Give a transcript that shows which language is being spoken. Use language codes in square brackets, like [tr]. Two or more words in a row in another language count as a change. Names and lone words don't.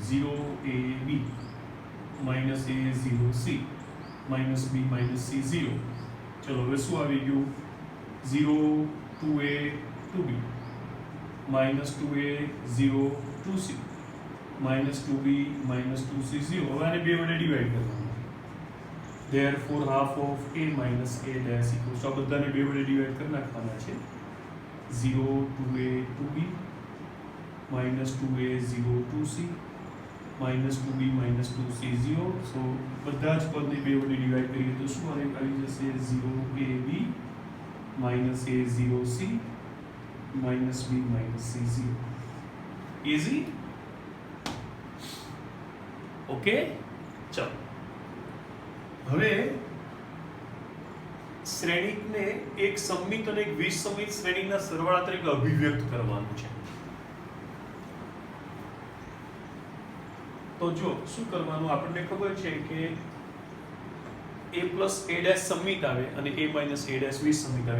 [en] 0 a b minus a 0 c minus b minus c 0. [gu] ચલો હવે શું આવી ગયું? [en] 0 2a 2b minus 2a 0 2c minus 2b minus 2c 0. [gu] હવે આને બે વડે ડિવાઈડ કરવાનું. [en] therefore half of a minus a dash equals to, [gu] આ બધાને બે વડે ડિવાઈડ કરી નાખવાના છે. [en] 0 2a 2b minus 2a 0 2c minus 2b minus 2c 0. [gu] so બધા જ પદને બે વડે ડિવાઈડ કરીએ તો શું આવી જશે? [en] 0ab minus a 0c minus b minus c 0. easy? [gu] ઓકે, ચાલો હવે શ્રેણિકને એક સમમિત અને એક વિસમિત શ્રેણીના સરવાળા તરીકે અભિવ્યક્ત કરવાનું છે. તો જો શું કરવાનું, આપણને ખબર છે કે [en] a plus a dash [gu] સમમિત આવે અને [en] a minus a dash [gu] વિસમિત આવે.